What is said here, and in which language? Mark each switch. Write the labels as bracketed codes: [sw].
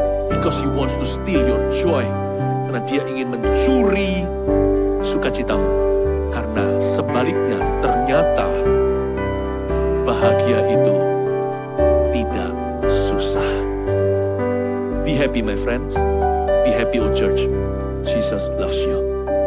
[en] Because he wants to steal your joy. [id] Karena dia ingin mencuri sukacitamu. Karena sebaliknya ternyata bahagia itu tidak susah. [en] Be happy my friends. Be happy old church. Jesus loves you.